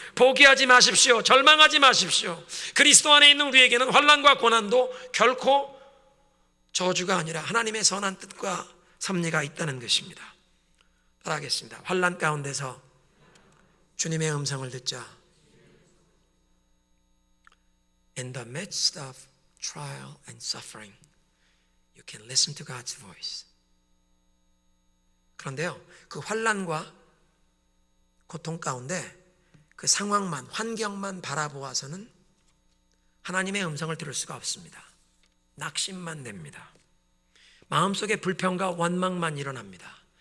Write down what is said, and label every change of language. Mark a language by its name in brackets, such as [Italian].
[Korean] 포기하지 마십시오. 절망하지 마십시오. 그리스도 안에 있는 우리에게는 환난과 고난도 결코 저주가 아니라 하나님의 선한 뜻과 섭리가 있다는 것입니다. 따라하겠습니다. 환난 가운데서 주님의 음성을 듣자. [English] In the midst of trial and suffering, you can listen to God's voice. [Korean] 그런데요, 그 환난과 고통 가운데 그 상황만, 환경만 바라보아서는 하나님의 음성을 들을 수가 없습니다. 낙심만 냅니다. 마음속에 불평과 원망만 일어납니다.